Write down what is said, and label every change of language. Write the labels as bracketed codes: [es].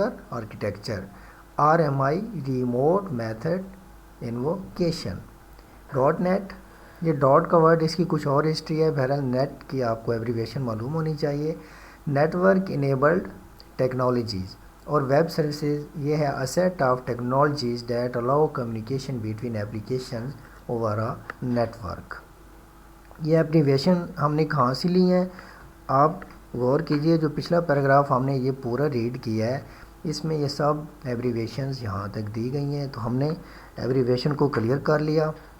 [ur] Architecture, are M I remote method invocation, dot net یہ dot کا word اس کی کچھ اور ہسٹری ہے, بہرحال نیٹ کی آپ کو ایبریویشن معلوم ہونی چاہیے. [en] network enabled technologies اور web services [ur] یہ ہے [en] a set of technologies that allow communication between applications over a network. [ur] یہ ایبریویشن ہم نے کہاں سے لی ہیں آپ غور کیجئے, جو پچھلا پیراگراف ہم نے یہ پورا ریڈ کیا ہے اس میں یہ سب ایبریویشنز یہاں تک دی گئی ہیں, تو ہم نے ایبریویشن کو کلیئر کر لیا.